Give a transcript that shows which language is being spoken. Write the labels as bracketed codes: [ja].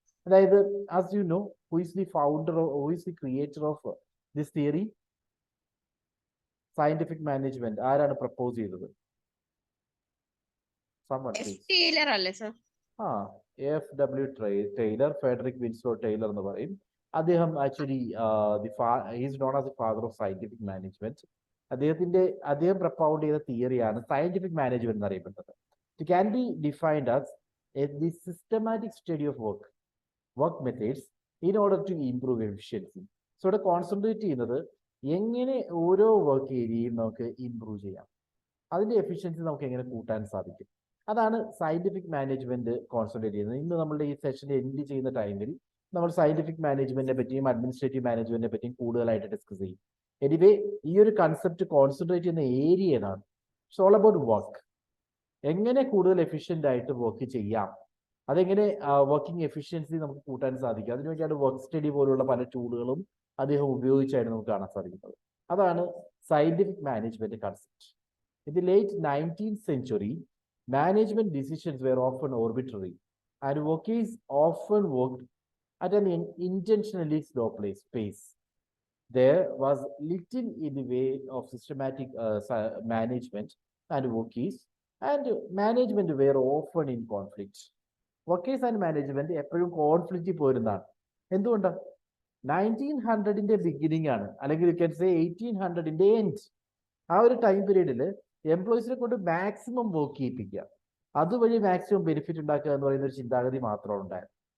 [en] അതായത് as you know, who is the creator of this theory? [ml] Scientific management ആരാണ് propose ചെയ്തത്? [en] Someone please. [ml] ടീലർ അല്ലേ sir? AFW Taylor, Frederick Winslow Taylor എന്ന് പറയും. [en] അദ്ദേഹം actually is known as a father of scientific management. [ml] അദ്ദേഹം പ്രപ്പൗണ്ട് ചെയ്ത തിയറിയാണ് scientific management എന്നറിയപ്പെടുന്നത്. [en] It can be defined as the systematic study of work methods in order to improve efficiency. [ml] So ഇവിടെ concentrate ചെയ്യുന്നത് എങ്ങനെ ഓരോ വർക്ക് ഏരിയയും നമുക്ക് ഇംപ്രൂവ് ചെയ്യാം, അതിന്റെ എഫിഷ്യൻസി നമുക്ക് എങ്ങനെ കൂട്ടാൻ സാധിക്കും, അതാണ് സയന്റിഫിക് മാനേജ്മെന്റ് കോൺസെൻട്രേറ്റ് ചെയ്യുന്നത്. ഇന്ന് നമ്മളുടെ ഈ സെഷൻ എൻഡ് ചെയ്യുന്ന ടൈമിൽ നമ്മൾ സയന്റിഫിക് മാനേജ്മെന്റിനെ പറ്റിയും അഡ്മിനിസ്ട്രേറ്റീവ് മാനേജ്മെന്റിനെ പറ്റിയും കൂടുതലായിട്ട് ഡിസ്കസ് ചെയ്യും. എനിവേ ഈ ഒരു കൺസെപ്റ്റ് കോൺസെൻട്രേറ്റ് ചെയ്യുന്ന ഏരിയ ഏതാണ്? [en] It's all about work. [ml] എങ്ങനെ കൂടുതൽ എഫിഷ്യന്റ് ആയിട്ട് വർക്ക് ചെയ്യാം, അതെങ്ങനെ വർക്കിംഗ് എഫിഷ്യൻസി നമുക്ക് കൂട്ടാൻ സാധിക്കും, അതിനുവേണ്ടിയാണ് വർക്ക് സ്റ്റഡി പോലുള്ള പല ടൂളുകളും അദ്ദേഹം ഉപയോഗിച്ചായിട്ട് നമുക്ക് കാണാൻ സാധിക്കുന്നത്. അതാണ് scientific management concept. [en] In the late 19th century, management decisions were often arbitrary, and workers often worked at an intentionally slow pace. There was little in the way of systematic management, and workers and management were often in conflict. [ml] Workers and management എപ്പോഴും conflict പോരുന്നതാണ്. എന്തുകൊണ്ടാണ്? 1900ന്റെ beginning ആണ്, അല്ലെങ്കിൽ [en] you can say [ml] 1800ന്റെ end. ആ ഒരു time പീരീഡിൽ എംപ്ലോയീസിനെ കൊണ്ട് maximum work ചെയ്യിപ്പിക്കുക, അതുവഴി maximum benefit ഉണ്ടാക്കുക എന്ന് പറയുന്ന ഒരു ചിന്താഗതി മാത്രമാണ് ഉണ്ടായത്.